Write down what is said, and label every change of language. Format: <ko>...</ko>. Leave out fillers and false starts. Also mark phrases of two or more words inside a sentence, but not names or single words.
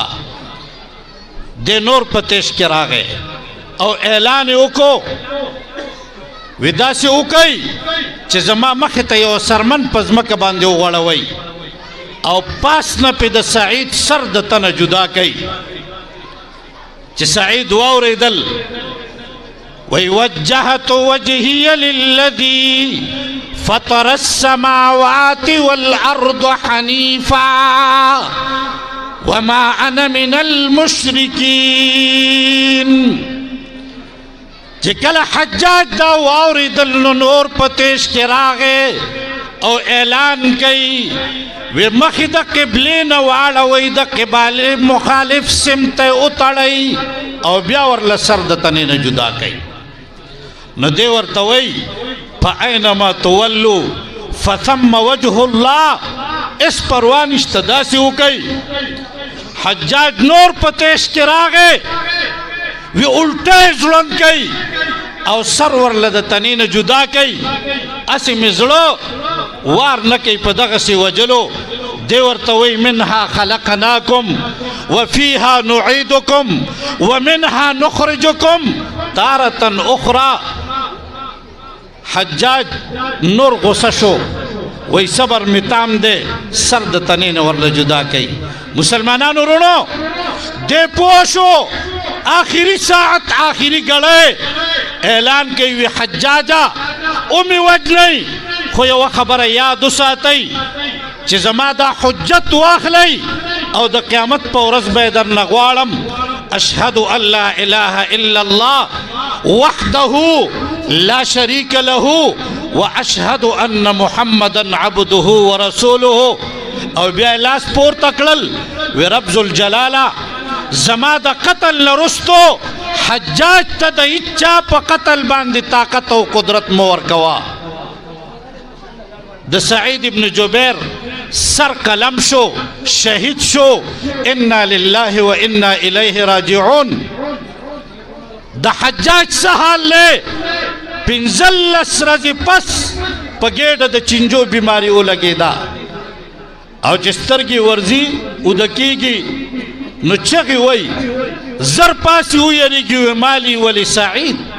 <ps>د نور په تیش کې راغی او اعلان یې وکړو، وی داسې وکئ چې زما مخې ته یو سرمن په ځمکه باندې وغوړوئ او پاس نه پې د سعید سر د تنه جدا کوي. چې سعید واورېدل وی</ps> <ar>وجهت وجهي للذي فطر السماوات والأرض حنيفا وما أنا من المشركين.</ar> <ps>چې کله حجاج دا واورېدل نو نور په تیش کې راغی او اعلان کوي وی مخې د قبلې نه واړوئ، د قبالې مخالف سمت یې وتړئ او بیا ورله سر د تنې نه جدا کوي. نو دی ورته وایي</ps> <ar>فأینما تولوا فثم وجه الله.</ar> <ps>اس پروا نشته، داسې وکئ. حجاج نور په تیش کې راغی، وی الټه ځوړند کوي او سر ورله د تنې نه جدا کوي. اسې مې زړه وار نه کوي په دغسې وجلو. دی ورته وایي</ps> <ar>منها خلقناکم وفیها نعیدکم ومنها نخرجکم تارة اخرى.</ar> <ps>حجاج نور غصه شو، وی صبر می تام دے، سر د تنې نه ورله جدا کوي. مسلمانانو رونو دې پوه شو، آخری ساعت</ps> <ur>آخری گڑے</ur> <ps>اعلان کوي وی حجاجه اومې وجنئ، خو یوه خبره یاد وساتئ چې زما دا حجت واخلئ او د قیامت په ورځ به یې درنه غواړم.</ps> <ar>اشهد ان لا اله الا الله وحده لا شريك له واشهد ان محمدا عبده ورسوله.</ar> <ps>او بیا لاس پورته کړل، وی رب ذوالجلاله زما د قتل نه رستو حجاج ته د هیچا په قتل باندې طاقت او قدرت مه ورکوه. د سعید ابن جبیر سر قلم شو، شهید شو.</ps> <ar>انا لله و انا الیه راجعون.</ar> <ps>د حجاج څه حال دی؟ 15 ورځې پس په ګېډه د چینجو بیماري ولګېده او چې سترګې ورځي اوده کېږي نو چغې وایي زر پاسې ویریږي وی</ps> <ar>مالي ولی سعید.</ar>